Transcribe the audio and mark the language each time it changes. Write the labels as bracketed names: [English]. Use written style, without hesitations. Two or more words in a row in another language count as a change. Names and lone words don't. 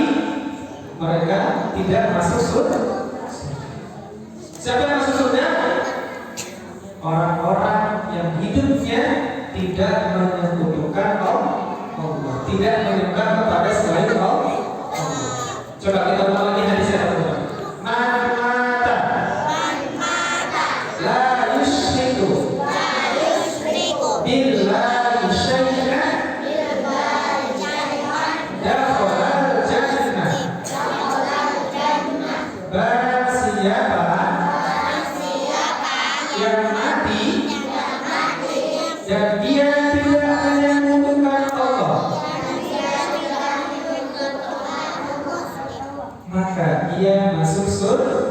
[Indonesian] Mereka tidak masuk surga. Siapa yang masuk surga? Orang-orang yang hidupnya tidak menyekutukan Allah, tidak menyembah kepada selain Allah. Coba kita ulang lagi hadis yang kedua. [Arabic] من مات لا يشرك بالله شيئا دخل الجنة. [Indonesian] Barang siapa yang mati dan dia tidak menyekutukan Allah, maka ia masuk surga.